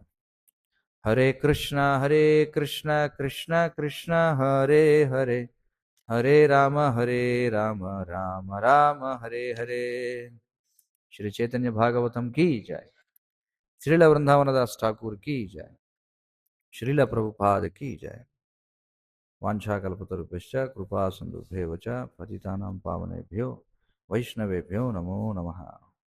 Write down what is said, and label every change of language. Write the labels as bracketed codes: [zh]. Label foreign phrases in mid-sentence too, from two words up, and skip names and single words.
[sa] హరే కృష్ణ కృష్ణ కృష్ణ హరే హరే, హరే రామ రామ రామ హరే హరే. [hi] श्री चैतन्य भागवतम् की जय. श्रील वृन्दावनदास ठाकुर की जय. श्रील प्रभुपाद की जय. [sa] వాంఛాకల్పతరుభ్యశ్చ కృపా సింధుభ్యేవ చ పతితానాం పావనేభ్యో వైష్ణవేభ్యో నమో నమః.